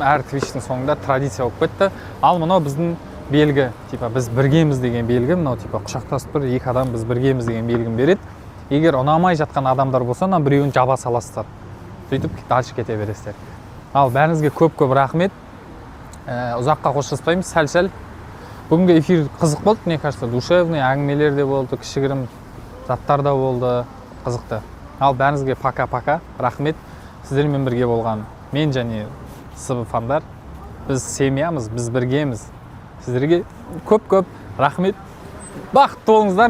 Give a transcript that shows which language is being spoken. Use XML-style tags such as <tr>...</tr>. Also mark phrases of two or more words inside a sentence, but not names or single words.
<kk>Әр твичтің соңында традиция болып кетті. Ал мынау біздің белгі, типа біз біргеміз деген белгі, мынау типа құшақтасып тұр, екі адам біз біргеміз деген белгін береді. Егер ұнамай жатқан адамдар болса, мына біреуін жаба саласыздар. Сөйтіп дальше кете бересіздер. Ал бәріңізге көп рахмет. Ұзаққа қоштаспаймыз, сәл-сәл. Бүгінгі эфир қызық болды,</kk> <ru>мне кажется, душевный,</ru> <kk>әңгімелер де болды, кішігірім заттар да болды, қызықты. Ал бәріңізге пока-пока, рахмет. Сіздермен бірге болған мен және СБ фандар. Біз семьямыз, біз біргеміз. Сіздерге көп рахмет. Бақытты болыңыздар.</kk>